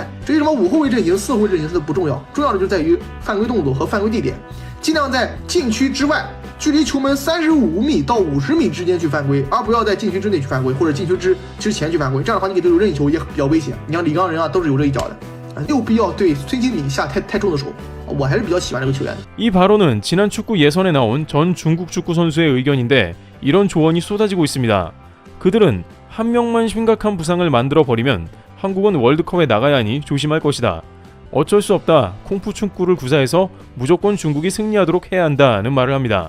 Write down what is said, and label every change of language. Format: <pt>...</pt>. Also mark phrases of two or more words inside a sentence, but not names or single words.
<zh>至于什么5后卫阵型、4后卫阵型是不重要，重要的就在于犯规动作和犯规地点，尽量在禁区之外，距离球门35米到50米之间去犯规，而不要在禁区之内去犯规，或者禁区之前去犯规。这样的话，你给对手任意球也比较危险。你像李刚人啊，都是有这一脚的，没有必要对孙兴敏下太重的手。我还是比较喜欢这个球员的。</zh> <ko>이 발언은 지난 축구 예선에 나온 전 중국 축구 선수의 의견인데 이런 조언이 쏟아지고 있습니다. 그들은 한 명만 심각한 부상을 만들어 버리면 한국은 월드컵에 나가야 하니 조심할 것이다. 어쩔 수 없다. 콩푸 축구를 구사해서 무조건 중국이 승리하도록 해야 한다는 말을 합니다.</ko>